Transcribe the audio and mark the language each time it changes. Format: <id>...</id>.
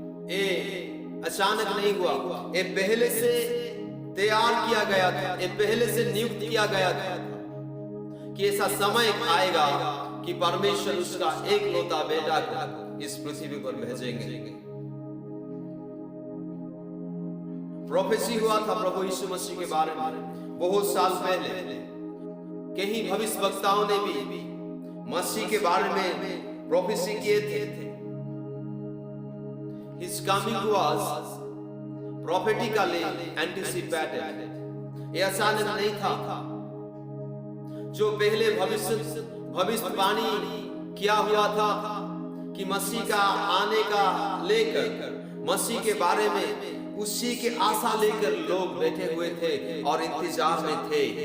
<hi>ये अचानक नहीं हुआ, ये पहले से तैयार किया गया था, ये पहले से नियुक्त किया गया था कि ऐसा समय आएगा कि परमेश्वर उसका एकलौता बेटा को इस पृथ्वी पर भेजेंगे। प्रोफेसी हुआ था प्रभु यीशु मसीह के बारे में बहुत साल पहले। कई भविष्यवक्ताओं ने भी मसीह के बारे में प्रोफेसी किए थे।</hi> <en>His coming was prophetically anticipated.</en> <hi>ये अचानक नहीं था। जो पहले भविष्यवाणी किया हुआ था कि मसीह का आने का लेकर, मसीह के बारे में उसी के आशा लेकर लोग बैठे हुए थे और इंतजार में थे।</hi>